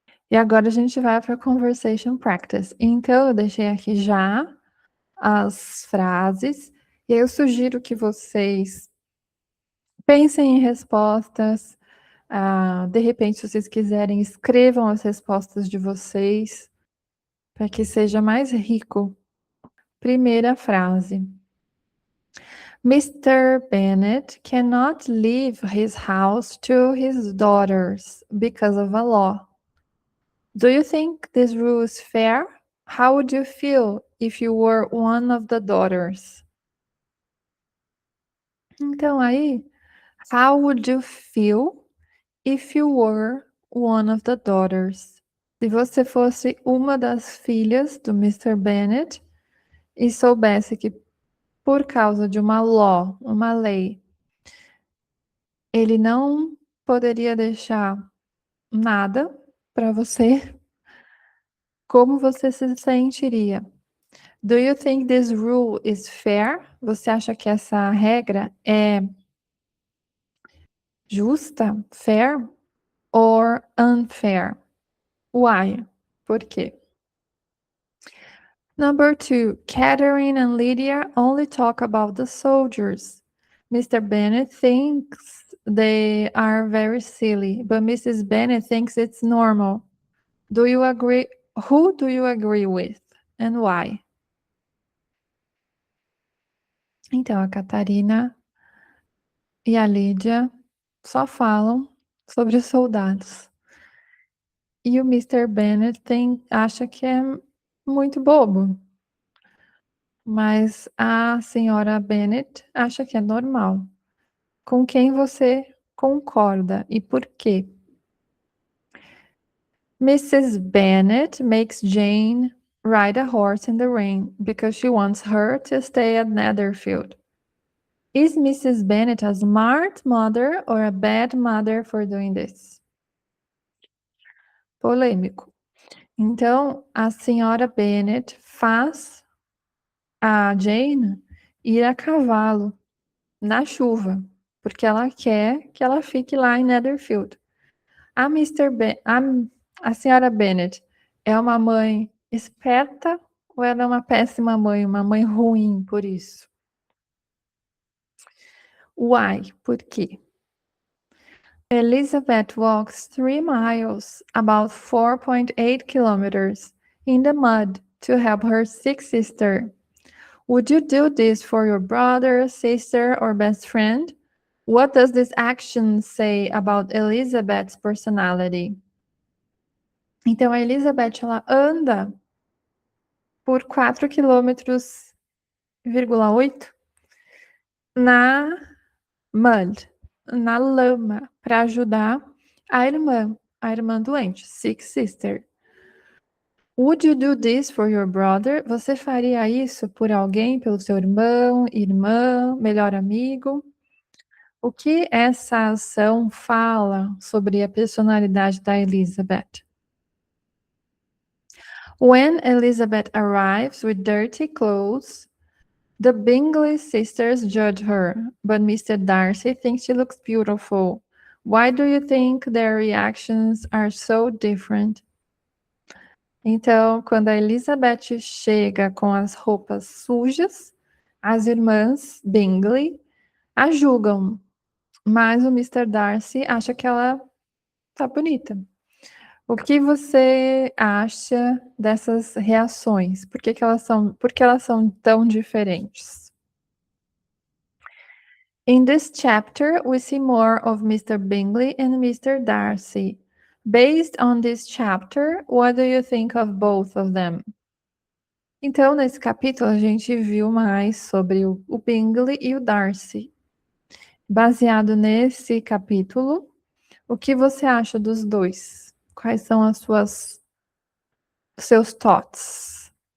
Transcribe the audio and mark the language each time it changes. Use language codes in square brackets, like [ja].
[pt] E agora a gente vai para [en] conversation practice. [pt] Então, eu deixei aqui já as frases, e eu sugiro que vocês pensem em respostas. De repente, se vocês quiserem, escrevam as respostas de vocês para que seja mais rico. Primeira frase. Mr. [en] Bennet cannot leave his house to his daughters because of a law. Do you think this rule is fair? How would you feel if you were one of the daughters? [pt] Então aí, [en] how would you feel if you were one of the daughters? [pt] Se você fosse uma das filhas do Mr. Bennet e soubesse que por causa de uma law, uma lei, ele não poderia deixar nada para você, como você se sentiria? [en] Do you think this rule is fair? [pt] Você acha que essa regra é justa, fair, [en] or unfair? Why? [pt] Por quê? [en] Number 2, Catherine and Lydia only talk about the soldiers. Mr. Bennet thinks they are very silly, but Mrs. Bennet thinks it's normal. Do you agree? Who do you agree with and why? [pt] Então, a Catarina e a Lídia só falam sobre os soldados. E o Mr. Bennet acha que é muito bobo. Mas a senhora Bennet acha que é normal. Com quem você concorda e por quê? [en] Mrs. Bennet makes Jane ride a horse in the rain because she wants her to stay at Netherfield. Is Mrs. Bennet a smart mother or a bad mother for doing this? [pt] Polêmico. Então, a senhora Bennet faz a Jane ir a cavalo na chuva, porque ela quer que ela fique lá em Netherfield. A senhora Bennet é uma mãe esperta ou ela é uma péssima mãe, uma mãe ruim por isso? [en] Why? [pt] Por quê? [en] Elizabeth walks 3 miles, about 4.8 kilometers, in the mud to help her sick sister. Would you do this for your brother, sister, or best friend? What does this action say about Elizabeth's personality? [pt] Então, a Elizabeth, ela anda por 4 quilômetros, 8 na mud, na lama, para ajudar a irmã doente, [en] sick sister. Would you do this for your brother? [pt] Você faria isso por alguém, pelo seu irmão, irmã, melhor amigo? O que essa ação fala sobre a personalidade da Elizabeth? [en] When Elizabeth arrives with dirty clothes, the Bingley sisters judge her, but Mr. Darcy thinks she looks beautiful. Why do you think their reactions are so different? [pt] Então, quando a Elizabeth chega com as roupas sujas, as irmãs Bingley a julgam, mas o Mr. Darcy acha que ela tá bonita. O que você acha dessas reações? Por que elas são tão diferentes? [en] In this chapter, we see more of Mr. Bingley and Mr. Darcy. Based on this chapter, what do you think of both of them? [pt] Então, nesse capítulo, a gente viu mais sobre o Bingley e o Darcy. Baseado nesse capítulo, o que você acha dos dois? Quais são seus thoughts?